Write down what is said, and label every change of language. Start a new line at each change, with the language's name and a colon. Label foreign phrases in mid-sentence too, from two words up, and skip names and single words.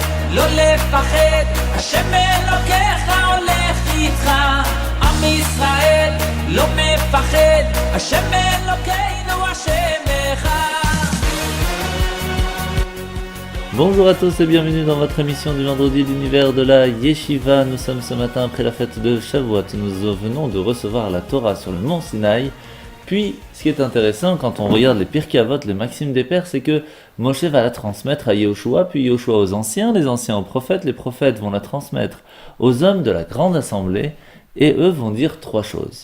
Hebrew: לא לפחד, השם אלוקיך הולך איתך. עם ישראל לא מפחד, השם אלוקינו השם אחד.
French: Bonjour à tous et bienvenue dans votre émission du vendredi l'univers de la Yeshiva. Nous sommes ce matin après la fête de Shavuot. Nous venons de recevoir la Torah sur le mont Sinaï. Puis, ce qui est intéressant quand on regarde les Pirkei Avot, les maximes des pères, c'est que Moshe va la transmettre à Yehoshua, puis Yehoshua aux anciens, les anciens aux prophètes, les prophètes vont la transmettre aux hommes de la grande assemblée, et eux vont dire trois choses.